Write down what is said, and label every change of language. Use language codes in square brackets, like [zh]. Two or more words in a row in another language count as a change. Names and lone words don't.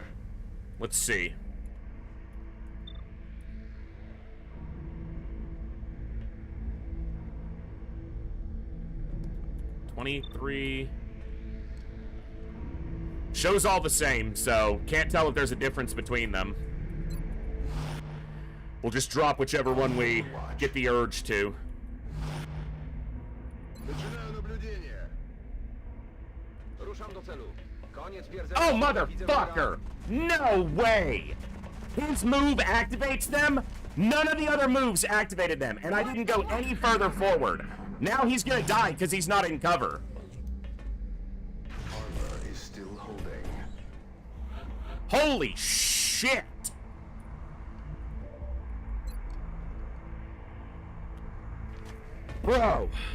[en] Let's see. $23... Shows all the same, so can't tell if there's a difference between them. We'll just drop whichever one we get the urge to. [ru] Начинаю наблюдение. [pl] Ruszam do celu. Koniec twierdzenia. [en] Oh, [pl] Widzę [en] motherfucker! No way! His move activates them? None of the other moves activated them, and I didn't go any further forward. Now he's gonna die because he's not in cover. Armor is still holding. Holy shit! Bro!